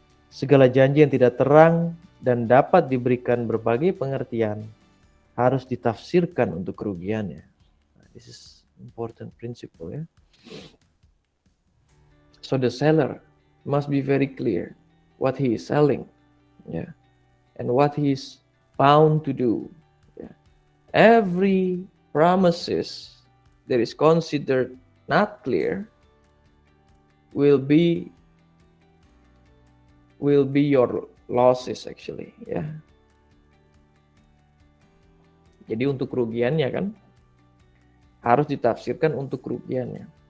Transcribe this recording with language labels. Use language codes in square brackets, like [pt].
[id] Segala janji yang tidak terang dan dapat diberikan berbagai pengertian harus ditafsirkan untuk kerugiannya. [en] This is important principle, ya. So the seller must be very clear what he is selling, yeah, and what he is bound to do. Yeah. Every promises that is considered not clear will be your losses actually, ya. [id] Jadi untuk kerugiannya kan harus ditafsirkan untuk kerugiannya.